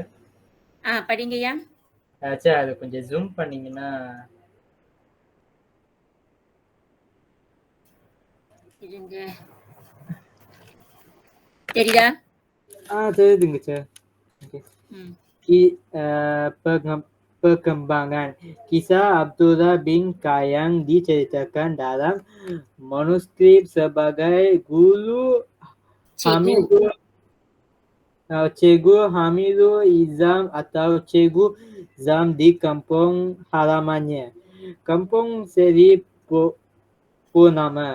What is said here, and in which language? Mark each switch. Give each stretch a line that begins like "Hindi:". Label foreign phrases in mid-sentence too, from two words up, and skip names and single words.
Tamil: படிங்கய்யா. சார் அது கொஞ்சம் ஜூம் பண்ணீங்கன்னா. இருங்க, தெரியுதா? தெரியுதுங்க சார். ம்.
Malay: Perkembangan kisah Abdullah bin Kayang diceritakan dalam manuskrip sebagai Cikgu Hamidul Izam atau Cikgu Zam di kampung halamannya, Kampung Seri Purnama.